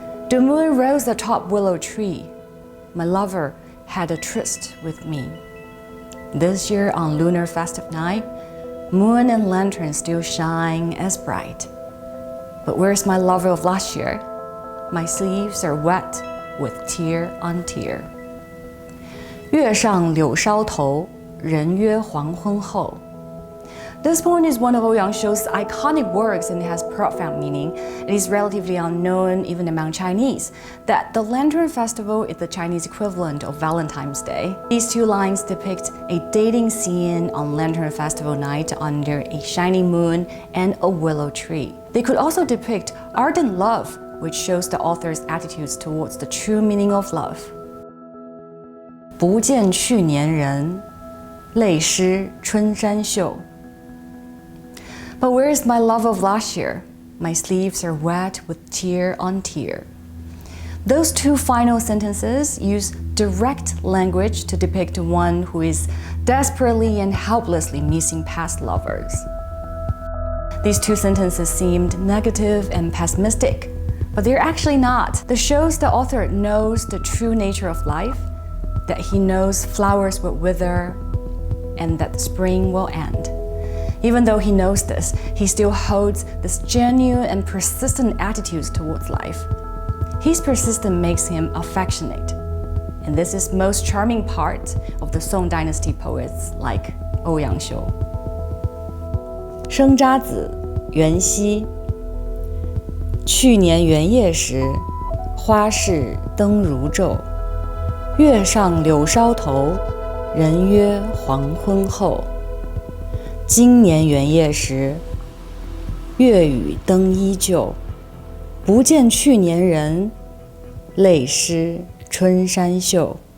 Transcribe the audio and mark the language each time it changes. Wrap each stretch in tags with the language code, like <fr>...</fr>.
<en>The moon rose atop willow tree. My lover had a tryst with me. This year on lunar festive night, moon and lanterns still shine as bright. But where's my lover of last year? My sleeves are wet with tear on tear.</en> <zh>月上柳梢头，人约黄昏后。</zh> <en>This poem is one of Ouyang Xiu's iconic works and has profound meaning. It is relatively unknown even among Chinese that the Lantern Festival is the Chinese equivalent of Valentine's Day. These two lines depict a dating scene on Lantern Festival night under a shining moon and a willow tree. They could also depict ardent love, which shows the author's attitudes towards the true meaning of love.</en> <zh>不见去年人，泪湿春衫袖。</zh> <en>But where is my love of last year? My sleeves are wet with tear on tear. Those two final sentences use direct language to depict one who is desperately and helplessly missing past lovers. These two sentences seemed negative and pessimistic, but they're actually not. This shows the author knows the true nature of life, that he knows flowers will wither, and that spring will end. Even though he knows this, he still holds this genuine and persistent attitude towards life. His persistence makes him affectionate. And this is most charming part of the Song Dynasty poets like Ouyang Xiu.</en> <zh>生查子，元夕。去年元夜时，花市灯如昼。月上柳梢头，人约黄昏后。今年元夜时，月与灯依旧，不见去年人，泪湿春衫袖。</zh>